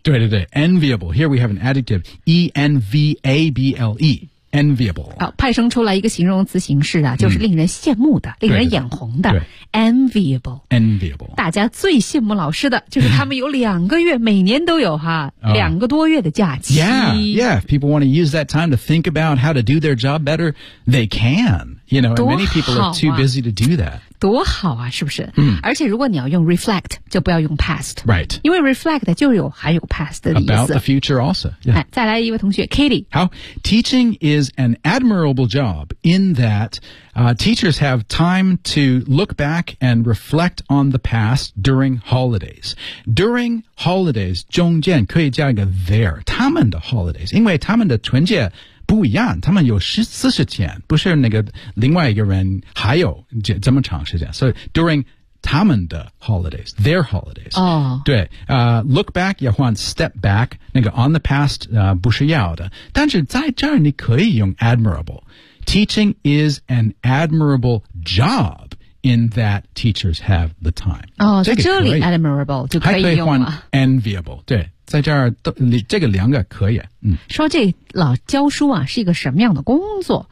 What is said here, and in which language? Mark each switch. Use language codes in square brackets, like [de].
[en] 对 Enviable， here we have an adjective E-N-V-A-B-L-E Enviable、 [zh] 派生出来一个形容词形式啊，就是令人羡慕的、令人眼红的 Enviable 大家最羡慕老师的就是他们有两个月每年都有哈、两个多月的假期。 [en] If people want to use that time to think about how to do their job better they can, you know, and many people are too busy to do that， [zh] 多好啊，是不是？而且如果你要用 reflect 就不要用 past， [en] right， [zh] 因为 reflect 就有含有 past 的意思。 [en] About the future also、 [zh] 再来一位同学 Katie。 [en] 好， Teaching is an admirable job in that、teachers have time to look back and reflect on the past during holidays。 [zh] During holidays 中间可以加一个 there， 他们的 holidays， 因为他们的春节不一样，他们有40天，不是那个另外一个人还有这么长时间。所以 during 他们的 holidays， their holidays、对、look back 要换 step back， 那个 on the past、不是要的，但是在这儿你可以用 admirable。 [en] Teaching is an admirable job in that teachers have the time、 [zh] 在这里 admirable 就可以用了，还可以换 enviable。对，在这儿都这个两个可以。说这老教书啊是一个什么样的工作。